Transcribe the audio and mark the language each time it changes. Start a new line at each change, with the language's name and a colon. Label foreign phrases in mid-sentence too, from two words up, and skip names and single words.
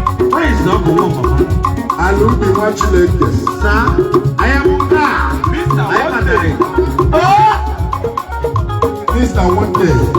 English: Praise the Lord,
Igbo: Papa. Ala ubi nwa Chineke. Sir,
English: I am God. Mister I am Wonder. God. Oh! Mister Wonder.